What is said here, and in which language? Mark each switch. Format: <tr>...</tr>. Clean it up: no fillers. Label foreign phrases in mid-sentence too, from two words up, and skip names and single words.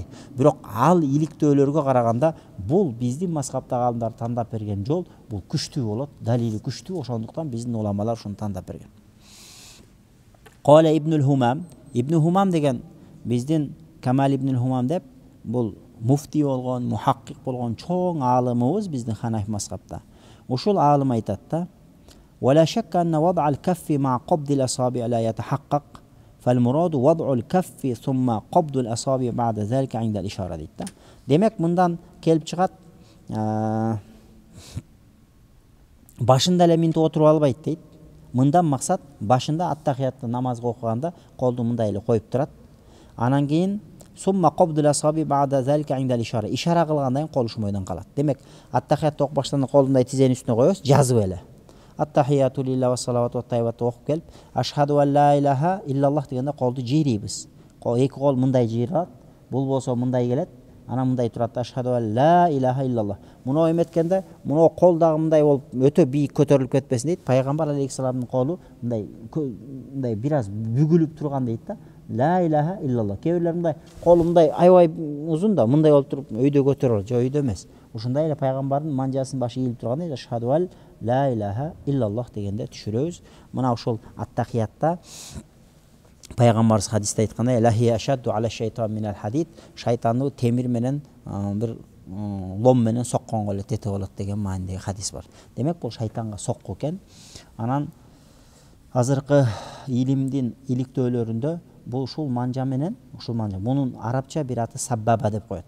<ky>Бирок ал иликтөөлөргө караганда бул биздин мазхабтагы аалымдар тандап берген жол бул күчтүү болот, далили күчтүү. Ошондуктан биздин уламалар ушуну тандап берген. Кале Ибнул Хумам, Ибн Хумам деген биздин Камал Ибн Хумам деп, бул муфти болгон, мухаккик болгон чоң аалымыбыз биздин Ханафи мазхабта. Ушул аалым айтат да:</ky> <ar>"ولا شك أن وضع الكف مع قبض الأصابع لا يتحقق، فالمراد وضع الكف ثم قبض الأصابع بعد ذلك عند الإشارة"</ar> <ky>дейт да. Демек мындан келип чыгат, башында эле минтип отуруп албайт дейт. Мындан максат башында аттахиятты намазга окуганда колду мындай эле коюп турат. Анан кийин</ky> <ar>ثم قبض الأصابع بعد ذلك عند الإشارة,</ar> <ky>ишара кылгандан кийин кол ушмойдон калат. Демек аттахиятты окуп баштаганда колду мындай тизенин үстүнө коебуз, жазып эле.</ky> <ar>التحيات لله والصلوات والطيبات</ar> <ky>окуп келип,</ky> <ar>أشهد أن لا إله إلا الله</ar> <ky>дегенде колду жийрийбиз. Эки кол мындай жыйралат, бул болсо мындай келет. Анан мындай турат:</ky> <ar>أشهد أن لا إله إلا الله.</ar> <ky>Муну эметкенде, муну кол дагы мындай болуп өтө бийик көтөрүлүп кетпесин дейт. Пайгамбар алейхиссаламдын колу мындай бир аз бүгүлүп турган дейт да.</ky> <ar>لا إله إلا الله.</ar> <ky>Кээ бирлер мындай колу мындай аябай узун да, мындай болуп туруп өйдө көтөрүп, жок өйдө эмес. Ушундай эле пайгамбардын манжасынын башы ийилип турганда,</ky> <ar>أشهد أن لا إله إلا الله</ar> <ky>дегенде түшүрөбүз. Мына ошол аттахиятта пайгамбарыбыз хадисте айткандай:</ky> <ar>"لهي أشد على الشيطان من الحديد",</ar> <ky>шайтанды темир менен бир лом менен сокконго эле тете болот деген маанидеги хадис бар. Демек бул шайтанга сокку экен. Анан азыркы илимдин иликтөөлөрүндө бул ушул манжа менен, мунун арабча бир аты саббаба деп коет.</ky>